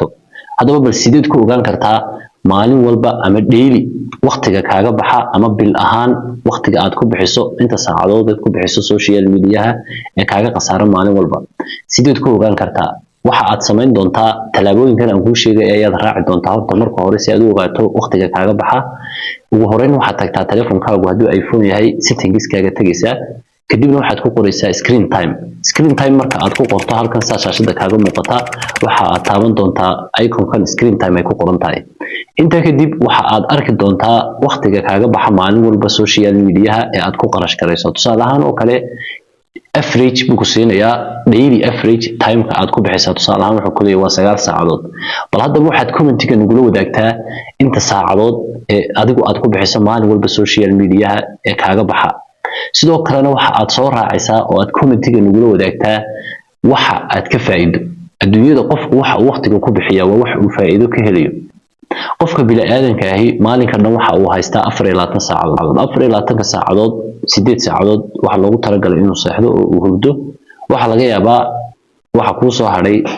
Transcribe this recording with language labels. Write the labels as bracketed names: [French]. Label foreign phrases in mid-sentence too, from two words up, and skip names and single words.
[Somali] haddaba bal sideed ku ogaan kartaa maalin walba ama daily waqtiga kaaga baxa ama bil ahaan waqtiga aad ku bixiso inta saacadood aad ku bixiso [English] social media [Somali] ee kaaga qasaaro maalin walba sideed ku ogaan kartaa waxa aad sameyn doontaa talaabooyinkan aan ku sheegay ayaad raaci doontaa horta marka hore si aad u ogaato waqtiga kaaga baxa ugu horeyn waxaad tagtaa telefoonkaaga haddii iPhone yahay settings kaaga tagaysaa kadibna waxaad ku qoraysaa [English] screen time [Somali] marka aad ku qorto halkan shaashada kaaga muuqata waxa aad taaban doontaa iconkan [English] screen time [Somali] ay ku qoran tahay inta kadib waxa aad arki doontaa waqtiga kaaga baxa maalin walba [English] social media [Somali] ee aad ku qarash garayso tusaale ahaan oo kale average buu ku siinayaa [English] daily average time [Somali] ka aad ku bixiso tusaale ahaan wuxuu ku leeyahay waa 9 saacadood bal hadda waxaad comment-ka nagula wadaagtaa inta saacadood ee adigu aad ku bixiso maalin walba [English] social media [Somali] ee kaaga baxa sidoo kalena waxa aad soo raacaysaa oo aad comment-ka nagula wadaagtaa waxa aad ka faa'iido adduunyada qofku waxa uu waqtiga ku bixiyaa waa wax uu faa'iido ka helayo qofka bilaadanka ahi maalinka dhan waxa uu haystaa 24 saacadood 24 saacadood 8 saacadood waxa loogu talagalay inuu seexdo oo uu hurdo waxa laga yaabaa waxa ku soo haray